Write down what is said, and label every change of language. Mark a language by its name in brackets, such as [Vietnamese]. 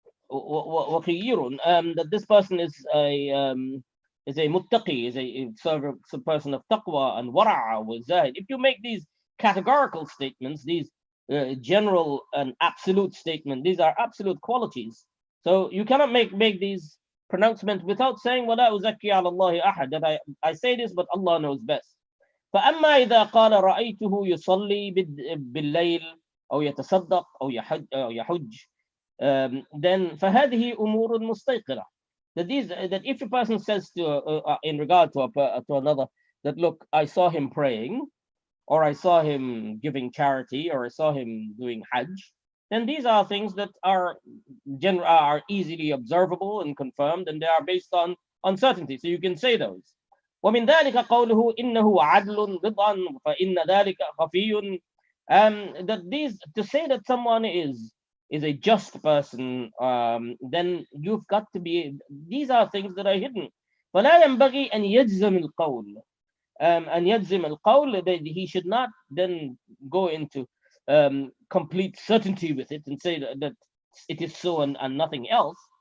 [English] وخير, that this person is a muttaqi, is a person of taqwa, and wara'a wa zahid. If you make these categorical statements, these general and absolute statements, these are absolute qualities. So you cannot make these pronouncements without saying [Arabic] وَلَا أُزَكِّي عَلَى اللَّهِ أَحَدٍ, [English] that I say this, but Allah knows best. [Arabic] فأما إذا قال رأيته يصلي بالليل أو يتصدق أو يحج, then فهذه أمور مستيقنة. [English] That if a person says in regard to another, that look, I saw him praying, or I saw him giving charity, or I saw him doing hajj, then these are things that are easily observable and confirmed, and they are based on uncertainty. So you can say those. [Arabic] ومن ذلك قوله إنه عدل رضا فإن ذلك خفي. [English] That these, to say that someone is a just person, then you've got to be, these are things that are hidden. [Arabic] فلا ينبغي أن يجزم القول, [English] أن يجزم القول, that he should not then go into complete certainty with it and say that it is so and nothing else.